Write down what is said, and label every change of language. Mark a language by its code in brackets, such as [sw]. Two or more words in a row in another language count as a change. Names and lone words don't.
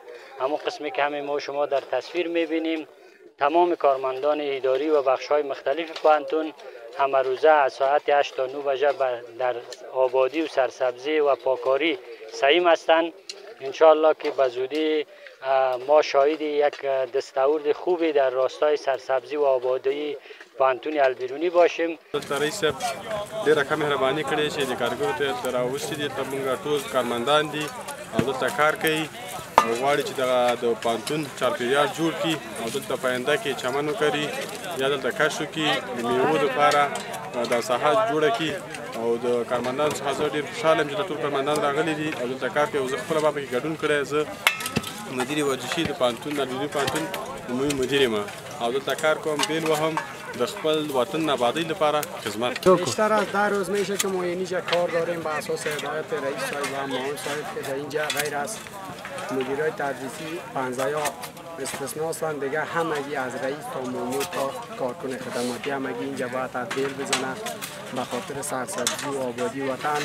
[fa] همون قسمی که همه ما شما در تصویر می‌بینیم، تمام کارمندان اداری و بخش‌های مختلف پوهنتون همه روزه از ساعت 8 تا 9 بجه در آبادی و سرسبزی و پاکاری سعیم هستند. انشاءالله که به زودی ما شاهد یک دستاورد خوبی در راستای سرسبزی و آبادی پوهنتون البیرونی باشیم. [ps] رئیس ډیره کم مهرباني کړې چې د کارګرو ته راوستي دي، ته موږ ټول کارمندان دي او دلته کار کوي او غواړي چې د پوهنتون چاپیریال جوړ کړي او دلته په آینده کې چمن وکړي یا دلته کښت وکړي د میوو لپاره دا ساحه جوړه کړي او د کارمندانو څخه زه ډېر خوشحاله یم چې ټول کارمندان راغلي دي او دلته کار کوي. زه خپله به پکې ګډون کړی، زه مدیر ورزشي د پوهنتون البیروني پوهنتون عمومي مدیر یم او دلته کار کوم. بیل وهم د خپل وطن آبادی لپاره خدمت. [fa] بیشتر از 10 روز میشه که ما اینجا کار داریم به اساس هدایت رئیس صاحب و معاون صاحب که در اینجا غیر از مدیرای تدریسی 50 استثناء هستند دیگه، همگی از رئیس تا مامور تا کارکن خدماتی همگی اینجا باید تدبیر بزنن به خاطر سرسبزی و آبادی وطن.